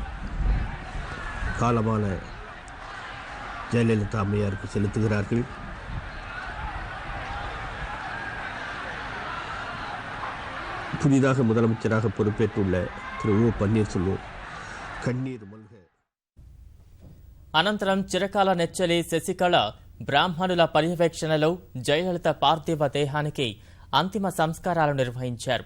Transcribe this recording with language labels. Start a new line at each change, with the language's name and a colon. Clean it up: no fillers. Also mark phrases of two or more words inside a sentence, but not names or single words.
Tamil: காலமான ஜெயலலிதா அம்மையாருக்கு செலுத்துகிறார்கள். புதிதாக முதலமைச்சராக பொறுப்பேற்றுள்ள திரு ஓ பன்னீர்செல்வம் கண்ணீர் மல்க.
Telugu: అనంతరం చిరకాల నెచ్చలి శశికళ బ్రాహ్మణుల పర్యవేక్షణలో జయలలిత పార్థివ దేహానికి అంతిమ సంస్కారాలు నిర్వహించారు.